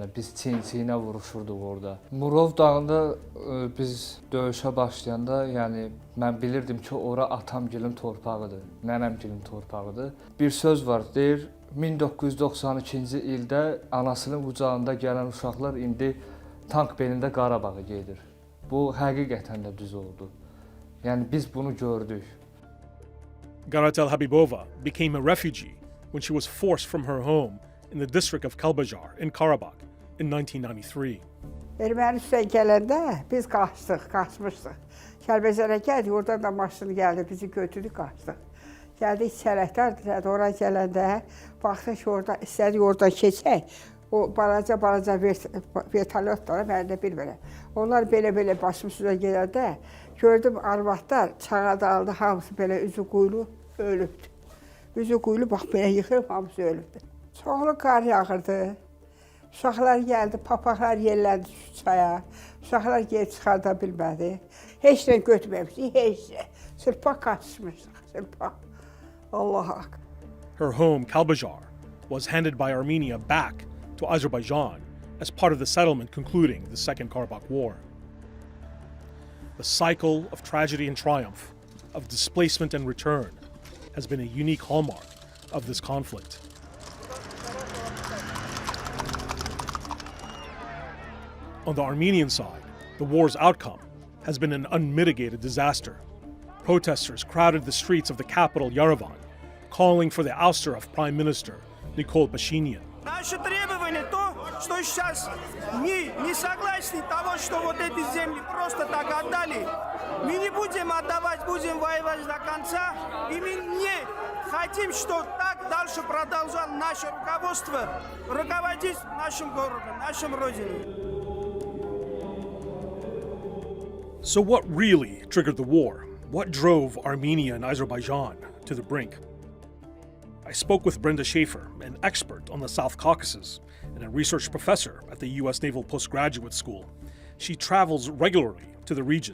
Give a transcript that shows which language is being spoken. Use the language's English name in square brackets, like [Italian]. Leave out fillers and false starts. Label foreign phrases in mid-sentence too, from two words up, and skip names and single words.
[Azerbaijani] Biz çiyin-çiyinə vuruşurduq orada. Murov dağında biz döyüşə başlayanda, yəni mən bilirdim ki, ora atamgilin torpağıdır, nənəmgilin torpağıdır. Bir söz var, deyir 1992-ci ildə anasının qucağında gələn uşaqlar indi tank belində Qarabağa gedir. Bu həqiqətən də düz oldu. Yəni biz bunu gördük. [English] Garatel Habibova became a refugee when she was forced from her home in the district of Kalbajar in Karabakh in 1993. [Azerbaijani] Ermənistan gələndə biz qaçmışdıq. Kəlbəzərə gəldik, oradan da maşın gəldi, bizi götürdük, qaçdıq. Gəldik sərhədlər, ora gələndə baxdıq ki, orada istədik oradan keçək. O balaca vertolyotlar, mən də bilmirəm. Onlar belə başımızda gələndə gördüm arvadlar çağa daldı, hamısı belə üzü quyulu ölübdü. Üzü quyulu bax belə yıxılıb, hamısı ölübdü. Çoxlu qar yağırdı. Uşaqlar gəldi, papaqlar yerləndi çaya. Uşaqlar geri çıxarda bilmədi. Heç nə götürməmişdik, heç nə. Sırpa qaçmışdıq, sırpa. Allah'a hak. [English] Her home, Kalbajar, was handed by Armenia back to Azerbaijan as part of the settlement concluding the Second Karabakh War. The cycle of tragedy and triumph, of displacement and return, has been a unique hallmark of this conflict. On the Armenian side, the war's outcome has been an unmitigated disaster. Protesters crowded the streets of the capital, Yerevan, calling for the ouster of Prime Minister Nikol Pashinyan. [Russian] Наше требование то, что сейчас не согласны того, что вот эти земли просто так отдали. Мы не будем отдавать, будем воевать до конца. И мы не хотим, что так дальше продолжало наше руководство руководить нашим городом, нашим родиной. [English] So what really triggered the war? What drove Armenia and Azerbaijan to the brink? I spoke with Brenda Schaefer, an expert on the South Caucasus and a research professor at the U.S. Naval Postgraduate School. She travels regularly to the region.